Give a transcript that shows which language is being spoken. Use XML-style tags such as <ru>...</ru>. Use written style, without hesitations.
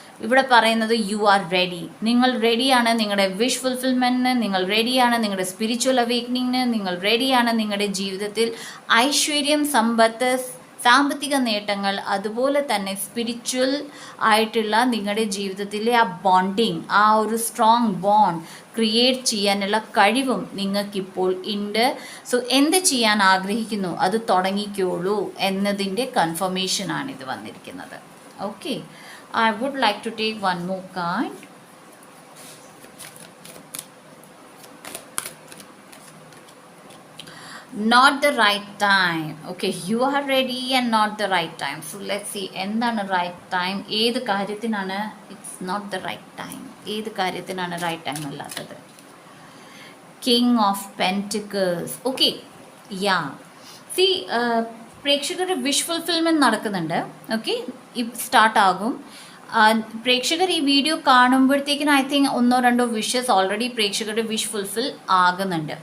<ml>ഇവിടെ പറയുന്നത്</ml> <en>you are ready,</en> <ml>നിങ്ങൾ റെഡിയാണ് നിങ്ങളുടെ വിഷ് ഫുൾഫിൽമെൻറ്റിന്, നിങ്ങൾ റെഡിയാണ് നിങ്ങളുടെ സ്പിരിച്വൽ അവേക്കനിങ്ങിന്, നിങ്ങൾ റെഡിയാണ് നിങ്ങളുടെ ജീവിതത്തിൽ ഐശ്വര്യം, സമ്പത്ത്, സാമ്പത്തിക നേട്ടങ്ങൾ, അതുപോലെ തന്നെ സ്പിരിച്വൽ ആയിട്ടുള്ള നിങ്ങളുടെ ജീവിതത്തിലെ ആ ബോണ്ടിങ്, ആ ഒരു സ്ട്രോങ് ബോണ്ട് ക്രിയേറ്റ് ചെയ്യാനുള്ള കഴിവും നിങ്ങൾക്കിപ്പോൾ ഉണ്ട്. സോ എന്ത് ചെയ്യാൻ ആഗ്രഹിക്കുന്നു അത് തുടങ്ങിക്കോളൂ എന്നതിൻ്റെ കൺഫർമേഷനാണ് ഇത് വന്നിരിക്കുന്നത്. Okay,</ml> <en>I would like to take one more card. Not the right time. Okay, you are ready and not the right time. So let's see, endana right time,</en> <ml>ഏത് കാര്യത്തിനാണ്</ml> <en>it's not the right time,</en> <ml>ഏത് കാര്യത്തിനാണ്</ml> <en>right time</en> <ml>അല്ലാത്തത്.</ml> <en>King of Pentacles. Okay, yeah, see,</en> <ml>പ്രേക്ഷകരുടെ wish fulfilment നടക്കുന്നുണ്ട്. Okay, start ആകും. പ്രേക്ഷകർ ഈ video കാണുമ്പോഴത്തേക്കിനും</ml> <en>I think</en> <ml>1-2 wishes already പ്രേക്ഷകരുടെ വിഷ് ഫുൾഫിൽ ആകുന്നുണ്ട്.</ml>